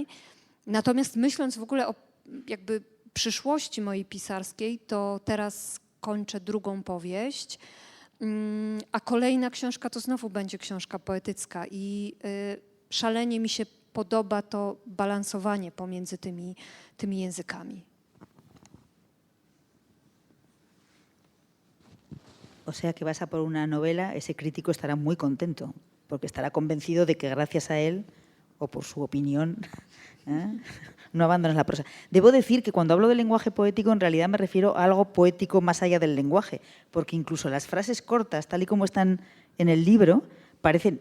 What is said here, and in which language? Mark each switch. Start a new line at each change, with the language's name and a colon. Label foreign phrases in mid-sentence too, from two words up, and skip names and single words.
Polish: Natomiast myśląc w ogóle o jakby przyszłości mojej pisarskiej, to teraz kończę drugą powieść, a kolejna książka to znowu będzie książka poetycka i szalenie mi się podoba to balansowanie pomiędzy tymi językami.
Spanish: O sea que vas a por una novela, ese crítico estará muy contento, porque estará convencido de que gracias a él, o por su opinión, no abandonas la prosa. Debo decir que cuando hablo de lenguaje poético, en realidad me refiero a algo poético más allá del lenguaje, porque incluso las frases cortas, tal y como están en el libro, parecen.